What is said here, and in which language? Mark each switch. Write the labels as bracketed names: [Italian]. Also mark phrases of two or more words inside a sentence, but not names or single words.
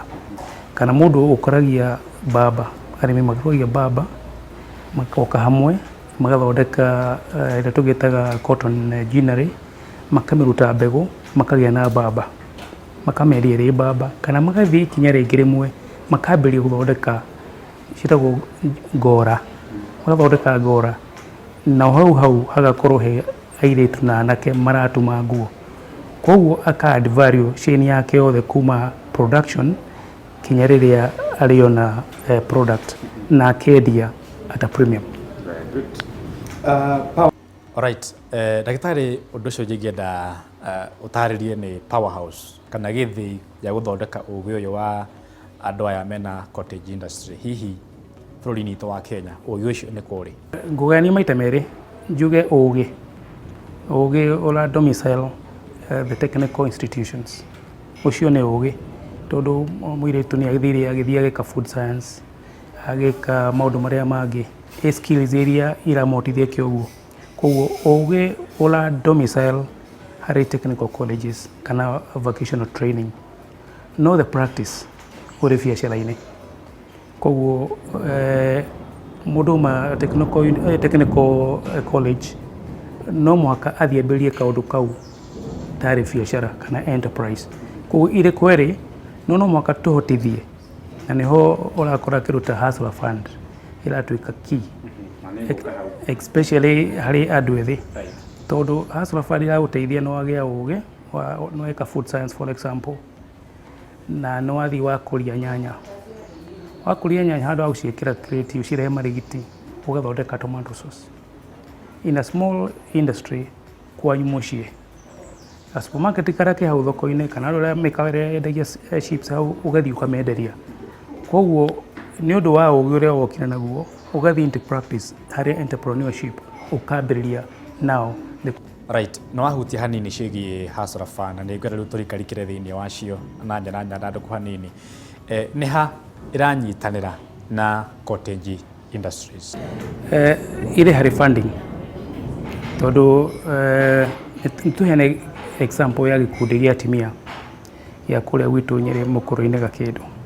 [Kikuyu] Kana mũndũ ũkoragia mbamba, arĩmi makĩrogia mbamba, makoka hamwe magathondeka ĩrĩa tũgĩtaga [English] cotton ginnery, [Kikuyu] makamĩruta mbegũ, makagĩa na mbamba, makameria ĩrĩ mbamba, kana magathiĩ ikinya rĩngĩ rĩmwe makambĩrĩria gũthondeka ciĩtagwo ngora, magathondeka ngora, na hau hagakorwo he airĩtu na anake maratuma nguo. Koguo aka [English] add value chain [Kikuyu] yake yothe kuma production kinya rĩrĩa aliona product na akendia [English] at a premium. Very good. Alright, [Kikuyu] ndagĩtarĩ ũndũ ũcio ingĩenda ũtarĩrie nĩ powerhouse kana gĩthĩi gĩa gũthondeka ũgĩ ũyũ wa andũ aya mena [English] cottage industry. [Kikuyu] Hihi bũrũri-inĩ witũ wa Kenya ũgĩ ũcio nĩ kũrĩ? Ngũgania maita merĩ njuge ũgĩ ũra domicile [English] the technical institutions. [Kikuyu] Ũcio nĩ ũgĩ tondũ mũirĩtu nĩ agĩthiĩ agĩka [English] food science, [Kikuyu] agĩka maũndũ marĩa mangĩ, skills iria iramotithia kĩoguo. Koguo ũgĩ ũra domicile harĩ [English] technical colleges [Kikuyu] kana [English] vocational training, [Kikuyu] no [English] the practice [Kikuyu] ũrĩ biacara-inĩ. Koguo mũndũ ma [English] technical college [Kikuyu] no mũhaka athiĩ ambĩrĩrie kaũndũ kau tarĩ biacara kana enterprise. Koguo irĩ kwĩrĩ no mũhaka tũhotithie, na nĩho ũrakora kĩruta hustler fund ĩratuĩka key, especially harĩ andũ ethĩ, tondũ hustler fund ĩragũteithia nĩ wagĩa ũgĩ, nĩ weka [English] food science for example, [Kikuyu] na nĩ wathiĩ wakũria nyanya. Wakũria nyanya handũ wa gũciĩkĩra crate ũcirehe marigiti ũgathondeka [English] tomato sauce. In a small industry [Kikuyu] kwanyu mũciĩ, [English] a supermarket [Kikuyu] karake hau thoko-inĩ kana ũrĩa mĩkawa ĩrĩa yendagia chips hau ũgathiĩ ũkamenderia. Koguo nĩ ũndũ wa ũgĩ ũrĩa wokire naguo ũgathiĩ [English] into practice [Kikuyu] harĩ entrepreneurship ũkambĩrĩria now. [English] Right, [Kikuyu] no wahutia hanini ciĩgiĩ hustler fund na nĩ ngwenda rĩu tũrikarikĩre thĩinĩ wacio na njĩra nyandandũku hanini. Nĩ ha iranyitanĩra na [English] cottage industries? [Kikuyu] Irĩ harĩ funding, tondũ nĩtũheane example ya gĩkundi gĩa atumia ya kũrĩa gwitũ Nyĩrĩ Mũkũrũ-inĩ Gakĩndũ.